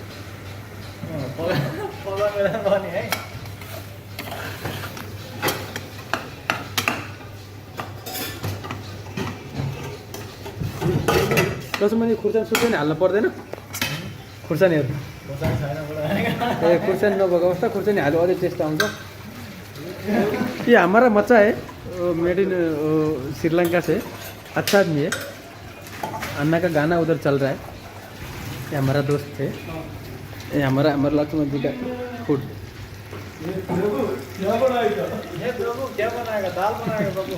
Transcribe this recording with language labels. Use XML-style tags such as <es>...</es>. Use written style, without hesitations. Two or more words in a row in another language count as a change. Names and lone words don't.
<ne>लक्ष्मणजी खुर्सानी हाल्नु पर्दैन? खुर्सानीहरू ए खुर्सानी नभएको अवस्था, खुर्सानी हाल्यो अझै टेस्ट आउँछ।</ne> <hi>ये हमारा मचा है,</hi> <en>made in Sri Lanka</en> <hi>से। अच्छा आदमी है। अन्ना का गाना उधर चल रहा है। ये हमारा दोस्त है। ये हमारा लक्ष्मण जी का फूड। क्या बनाएगा? क्या बनाएगा? दाल बनाएगा बाबू।</hi>